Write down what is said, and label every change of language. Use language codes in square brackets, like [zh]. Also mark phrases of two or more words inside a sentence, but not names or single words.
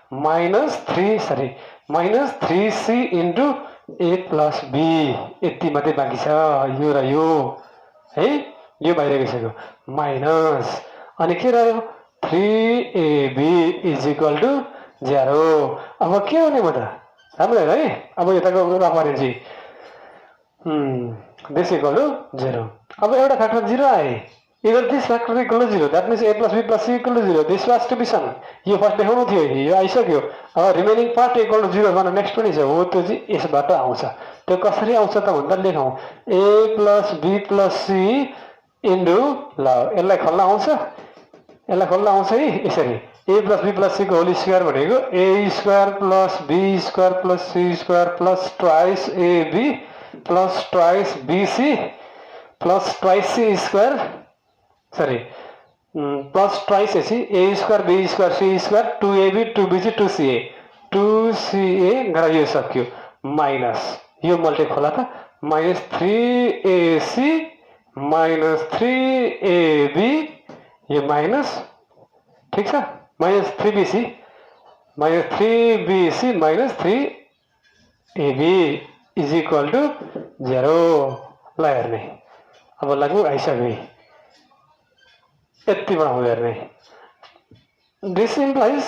[ne] -3c [en] into a plus b [ne] यति मात्रै बाँकी छ यो र यो है यो बाहिर गइसक्यो माइनस अनि के रह्यो 3ab [en] is equal to 0 [ne] अब के हुने भयो त राम्रो है अब यताको रेफरेन्स [en] this equal टु 0 [ne] अब एउटा फ्याक्टर 0 आए [en] either this factor equal to 0 that means a plus b plus c equal to 0 this was to be sum [ne] यो फर्स्ट देखाउनु थियो यो आइसक्यो अब [en] remaining part equal to 0 [ne] गर्न नेक्स्ट पनि छ हो त्यो चाहिँ यसबाट आउँछ त्यो कसरी आउँछ त भन्दा लेखौँ [en] a plus b plus c into [ne] ल यसलाई खोल्न आउँछ है यसरी [en] a plus b plus c को whole square भनेको a square plus b square plus c square plus twice ab plus twice bc plus twice c square sorry plus twice a square b square c square 2ab 2bc 2ca [ne] गरेर यो सक्यो [en] माइनस [ne] यो मल्टी खोला त -3ac -3ab यो माइनस ठिक छ -3bc -3ab [en] is equal to 0 [ne] ल हेर्ने अब लगभग आइसक्यो यति बनाउँदै हेर्ने [en] this implies